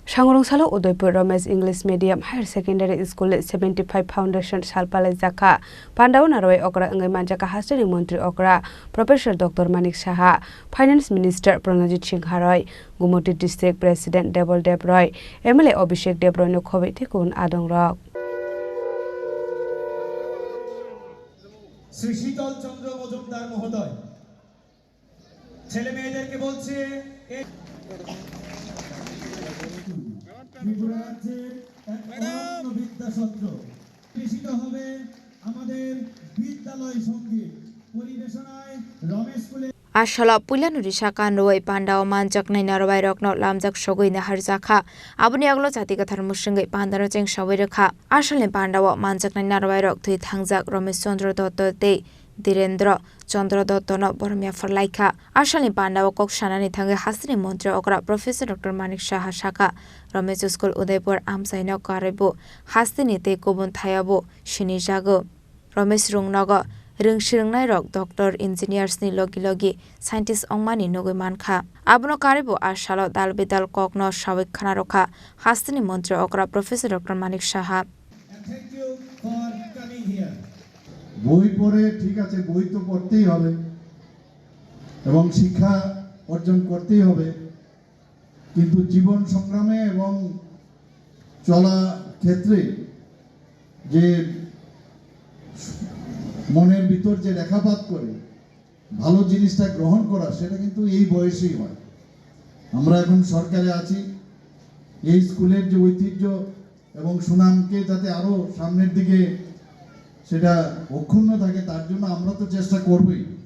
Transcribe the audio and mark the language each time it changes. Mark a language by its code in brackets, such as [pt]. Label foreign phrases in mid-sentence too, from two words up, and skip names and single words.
[trp] Sangrongsalo Udaipur Ramesh English Medium Higher Secondary School 75 Foundation Sal Palaijakha Pandau Naroi Okra Angai Manjaka Hastani Montri Okra Professor Dr. Manik Saha [en] Finance Minister [trp] Pranajit Singh Haroi Gumoti [en] District President [trp] Debol Debroy MLA Abhishek Debroy no Khobe Thikun Adong Rok [bn] শ্রী শীতল চন্দ্র মজুমদার মহোদয় ছেলে মেয়েদেরকে বলছে ত্রিপুরা রাজ্যের এক অনন্য বিদ্যাসত্র প্রতিষ্ঠিত হবে আমাদের বিদ্যালয় সঙ্গীত পরিবেশনায় রমেশ স্কুলে [trp] Ashala pulanuri shakan roi pandao manjak nai narwai rokno lamjak sogoi na harjakha abuni aglo jati kathar musungai pandaro cheng sawai rakha ashalni pandao manjak nai narwai rok thui thangjak Ramesh Chandra Dotto te Direndra Chandra Dotto no bormia forlaikha ashalni pandao kok shanani thangai hasri mantri okra Professor Dr. Manik Saha Shaka Ramesh School Udaipur amsaino karebo hastini te kobun thayabo Chini jago Ramesh rungnago Rungshirangnai rok [en] doctor engineers [trp] ni logi scientist ongmani nogoi mankha abono karibo ashalo dalbedal kokno sawik khana rokha hastini mantri okra Professor Dr. Manik Saha [en] Thank you for coming here [bn] বই পড়ে ঠিক আছে বই তো পড়তেই হবে এবং শিক্ষা অর্জন করতেই হবে কিন্তু জীবন সংগ্রামে এবং চলা ক্ষেত্রে যে মনের ভিতর যে রেখাপাত করে ভালো জিনিসটা গ্রহণ করা সেটা কিন্তু এই বয়সেই হয় আমরা এখন সরকারে আছি এই স্কুলের যে ঐতিহ্য এবং সুনামকে যাতে আরো সামনের দিকে সেটা অক্ষুণ্ণ থাকে তার জন্য আমরা তো চেষ্টা করবই